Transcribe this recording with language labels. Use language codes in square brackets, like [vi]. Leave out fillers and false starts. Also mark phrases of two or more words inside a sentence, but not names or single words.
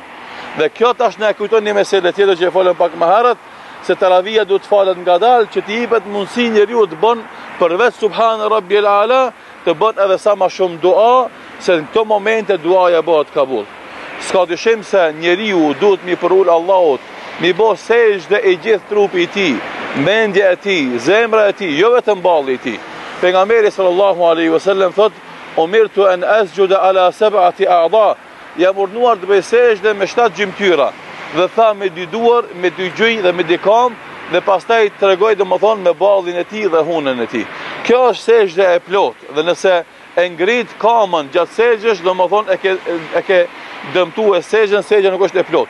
[sq] Dhe kjo tash na e kujton një meselë tjetër që e folëm pak më herët, se taravia duhet falet ngadalë që të jepet mundësi njeriu të bën përveç [ar] سبحان ربي الأعلى [sq] të bën edhe sa më shumë dua se në këto momente duaja bëhet kabul. S'ka dyshim se njeriu duhet mi përul Allahut, mi bo sejdë e gjithë trupi i tij, mendja e tij, zemra e tij, jo vetëm balli i tij. [ar] Pejgamberi صلى الله عليه وسلم thot: "أمرت أن أسجد على سبعة أعظم." [sq] Jam urdhëruar të bëj sejdë me 7 gjymtyra. Dhe tha me 2 duar, me 2 gjunjë dhe me 2 kam, dhe pastaj tregoi domethënë me ballin e tij dhe hunën e tij. Kjo është sejdë e plotë, dhe nëse e ngrit kamën gjatë sejdës, domethënë e ke dëmtuar sejdën nuk është e plotë.